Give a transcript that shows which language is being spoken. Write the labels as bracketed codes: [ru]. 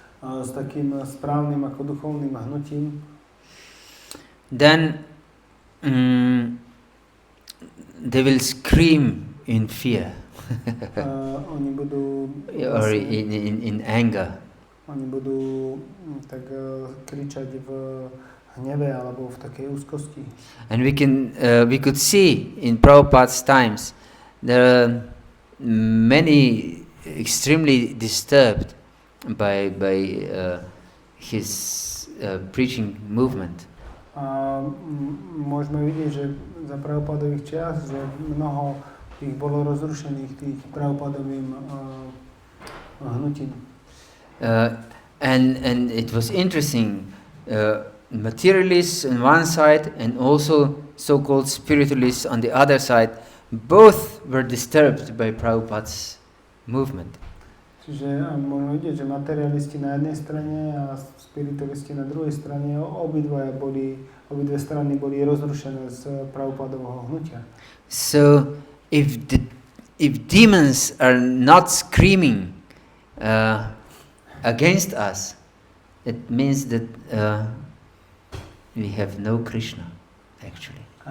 [sk] s takým správnym ako duchovným hnutím, [en] then they will scream in fear [sk] oni budú [en] or in anger. [sk] Oni budú tak kričať v hneve alebo v takej úzkosti. [en] And we could see in Prabhupada's times there are many extremely disturbed by his preaching movement. [sk] A môžeme vidieť, že za Prabhupadových čias, že mnoho ich bolo rozrušených tých Prabhupadovým hnutím. [en] And it was interesting, materialists on one side and also so-called spiritualists on the other side, both were disturbed by Prabhupada's movement. [sk] Čiže môžeme vidieť, že materialisti na jednej strane a spiritualisti na druhej strane, obidve strany boli rozrušené z Prabhupadovho hnutia. [en] So if demons are not screaming against us, it means that we have no Krishna, actually.